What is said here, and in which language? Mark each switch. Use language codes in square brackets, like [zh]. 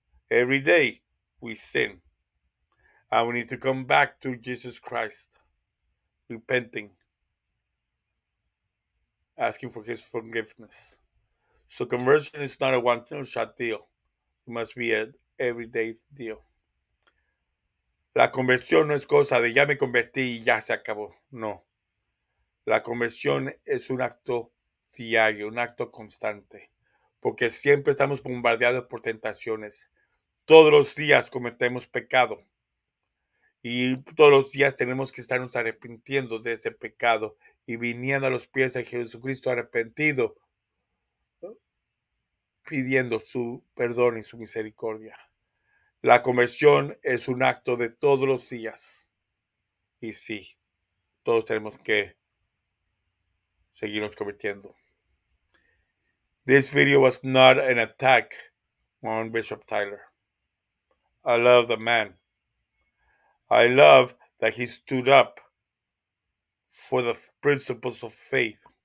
[en] Every day we sin, and we need to come back to Jesus Christ, repenting, asking for his forgiveness. So conversion is not a one-shot deal. It must be an everyday deal. [es] La conversión no es cosa de ya me convertí y ya se acabó. No. La conversión es un acto diario, un acto constante, porque siempre estamos bombardeados por tentaciones. Todos los días cometemos pecado y todos los días tenemos que estarnos arrepintiendo de ese pecado y viniendo a los pies de Jesucristo arrepentido, pidiendo su perdón y su misericordia. La conversión es un acto de todos los días. Y sí, todos tenemos que seguirnos convirtiendo. [en] This video was not an attack on Bishop Tyler. I love the man. I love that he stood up for the principles of faith.